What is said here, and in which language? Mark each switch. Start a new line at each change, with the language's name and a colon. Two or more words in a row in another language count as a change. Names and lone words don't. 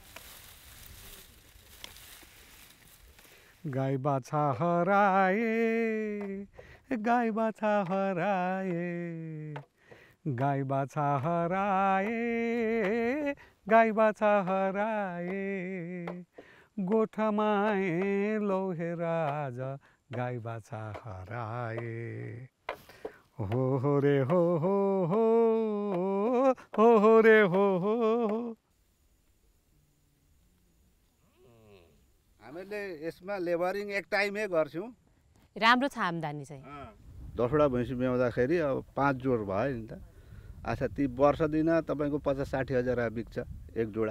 Nepali: गाई बाछा हराए, गाई बाछा हराए, गाई बाछा हराए, गाई बाछा हराए, गोठमाए लोहे राजा गाई बाछा हराए। हो रे हो रे हो। हामीले यसमा लेबरिङ एक टाइमै गर्छौँ। राम्रो छ आम्दानी चाहिँ। 10वटा भैँसी ब्याउँदाखेरि अब 5 जोड भयो नि त। अच्छा ती वर्ष दिन तपाईँको 50-60 हजार बिक्छ एक जोडा।